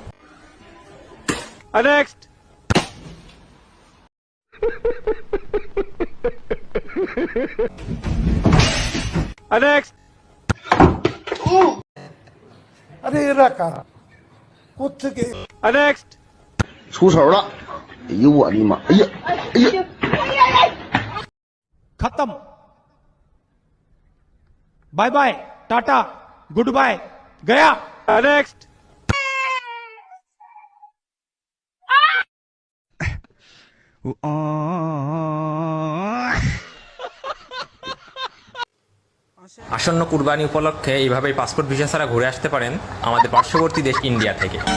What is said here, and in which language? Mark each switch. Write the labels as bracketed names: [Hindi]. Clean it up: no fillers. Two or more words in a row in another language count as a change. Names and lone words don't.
[English] Next. Next. [Bangla] আরে এরা কারা, কোত্থেকে? [English] Next. [Chinese] 出手了！哎呦我的妈！哎呀，哎呀！ [Hindi] खत्म। [English] bye bye, [Hindi] टाटा, [English] good bye, [Hindi] गया। नेक्स्ट। [Bangla] আসন্ন কুরবানি উপলক্ষে এইভাবেই পাসপোর্ট ভিসা ছাড়া ঘুরে আসতে পারেন আমাদের পার্শ্ববর্তী দেশ ইন্ডিয়া থেকে।